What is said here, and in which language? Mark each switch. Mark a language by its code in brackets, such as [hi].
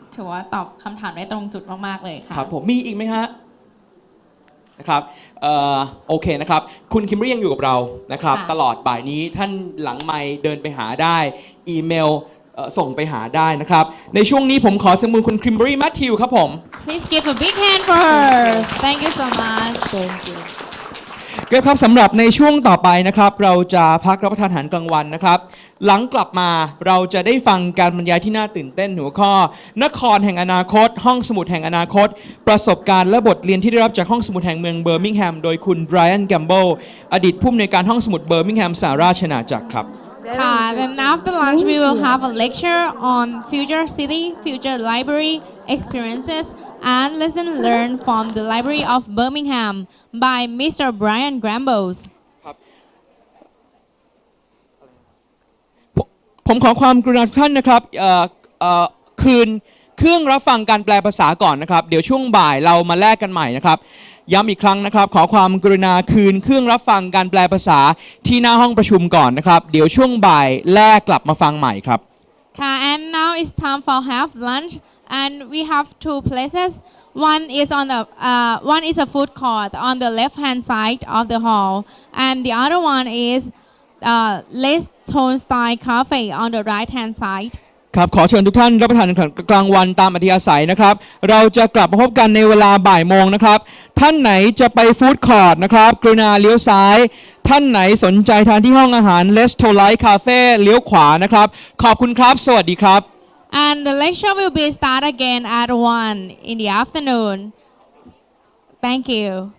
[th] ถือว่าตอบคำถามได้ตรงจุดมากๆเลยค่ะ ครับผมมีอีกไหมฮะนะครับโอเคนะครับคุณคิมเบอรี่ยังอยู่กับเรานะครับ ค่ะ ตลอดบ่ายนี้ท่านหลังไมค์เดินไปหาได้อีเมลส่งไปหาได้นะครับในช่วงนี้ผมขอเสนอคุณคิมเบอรี่แมทธิวครับผม [en] Please give a big hand for her Thank you so much Thank you [th] เก็บครับสำหรับในช่วงต่อไปนะครับเราจะพักรับประทานอาหารกลางวันนะครับหลังกลับมาเราจะได้ฟังการบรรยายที่น่าตื่นเต้นหัวข้อนครแห่งอนาคต ห้องสมุดแห่งอนาคต ประสบการณ์และบทเรียนที่ได้รับจากห้องสมุดแห่งเมืองเบอร์มิงแฮมโดยคุณไบรอันแกมเบิลอดีตผู้อำนวยการห้องสมุดเบอร์มิงแฮมสหราชอาณาจักรครับ [en] ค่ะ then after lunch we will have a lecture on future city future library experiences and lesson learned from the library of Birmingham by Mr. Brian Grambles [th] ผมขอความกรุณาทุกท่านนะครับคืนเครื่องรับฟังการแปลภาษาก่อนนะครับเดี๋ยวช่วงบ่ายเรามาแลกกันใหม่นะครับย้ำอีกครั้งนะครับขอความกรุณาคืนเครื่องรับฟังการแปลภาษาที่หน้าห้องประชุมก่อนนะครับเดี๋ยวช่วงบ่ายแลกกลับมาฟังใหม่ครับ [en] ค่ะ and now it's time for have lunch and we have two places one is a food court on the left hand side of the hall and the other one is Les Tone Style Cafe on the right hand side [th] ครับขอเชิญทุกท่านรับประทานกลางวันตามอัธยาศัยนะครับเราจะกลับมาพบกันในเวลาบ่ายโมงนะครับท่านไหนจะไปฟู้ดคอร์ทนะครับกรุณาเลี้ยวซ้ายท่านไหนสนใจทานที่ห้องอาหาร Les t o l i t Cafe เลี้ยวขวานะครับขอบคุณครับสวัสดีครับ [en] and the lecture will be start again at 1 in the afternoon thank you